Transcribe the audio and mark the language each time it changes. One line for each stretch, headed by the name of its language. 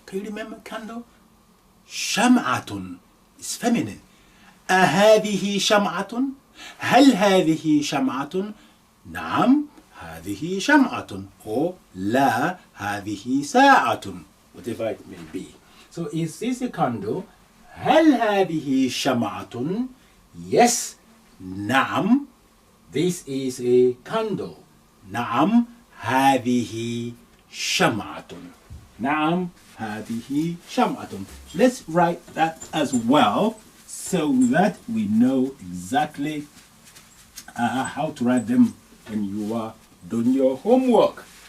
English: Can you remember candle? شمعة is feminine.
Arabic: أهذه شمعة؟ هل هذه شمعة؟ نعم, هذه شمعة. Or لا, هذه ساعة.
English: Whatever it may be. So is this a candle?
Arabic: هل هذه شمعة؟
English: Yes.
Arabic: نعم,
English: this is a candle.
Arabic: نعم, هذه شمعة. نعم, هذه شمعة.
English: Let's write that as well so that we know exactly how to write them when you are doing your homework.